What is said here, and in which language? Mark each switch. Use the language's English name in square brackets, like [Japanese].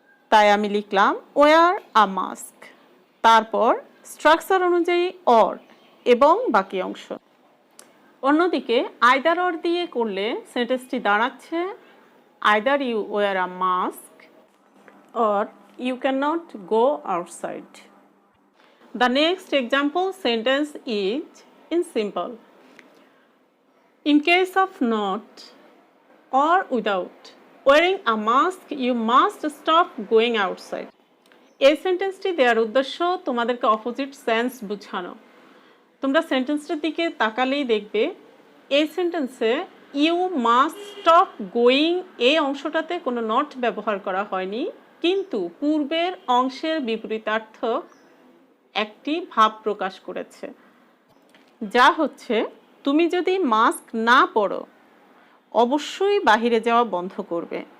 [Bangla] তাই আমি লিখলাম [English] wear a mask, [Bangla] তারপর স্ট্রাকচার অনুযায়ী অর এবং বাকি অংশ। অন্যদিকে আইদার অর দিয়ে করলে সেন্টেন্সটি দাঁড়াচ্ছে [English] Either you wear a mask or you can not go outside. The next example sentence is in simple. In case of not or without wearing a mask, you must stop going outside. [Bangla] এই সেন্টেন্সটি দেওয়ার উদ্দেশ্য তোমাদেরকে opposite sense বোঝানো। তোমরা সেন্টেন্সটার দিকে তাকালেই দেখবে এই সেন্টেন্সে [English] you must stop going [Bangla] এই অংশটাতে কোনো নট ব্যবহার করা হয়নি, কিন্তু পূর্বের অংশের বিপরীতার্থক একটি ভাব প্রকাশ করেছে, যা হচ্ছে তুমি যদি মাস্ক না পরো অবশ্যই বাহিরে যাওয়া বন্ধ করবে।